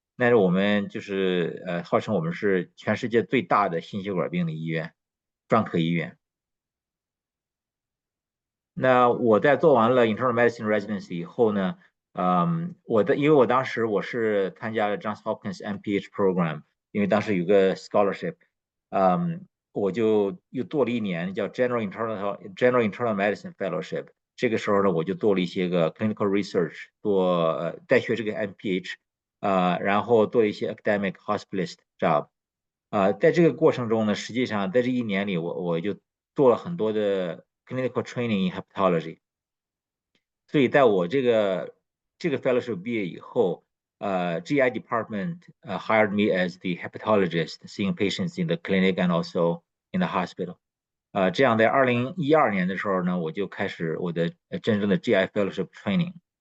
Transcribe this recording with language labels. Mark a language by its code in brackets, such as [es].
[zh] 那是我们就是号称我们是全世界最大的心血管病的医院，专科医院。那我在做完了 internal medicine residency 以后呢，因为我当时我是参加了 Johns Hopkins M.P.H program， 因为当时有个 scholarship。我就又做了1年叫 General Internal Medicine Fellowship。这个时候呢，我就做了一些个 clinical research， 在学这个 M.P.H， 然后做一些 academic hospitalist job。在这个过程中呢，实际上在这1年里，我就做了很多的 clinical training in hepatology。所以在我这个 fellowship 毕业以后， [en] GI department hired me as the hepatologist, seeing patients in the clinic and also in the hospital。 [zh] 这样在2012年的时候呢，我就开始我的真正的 GI fellowship training。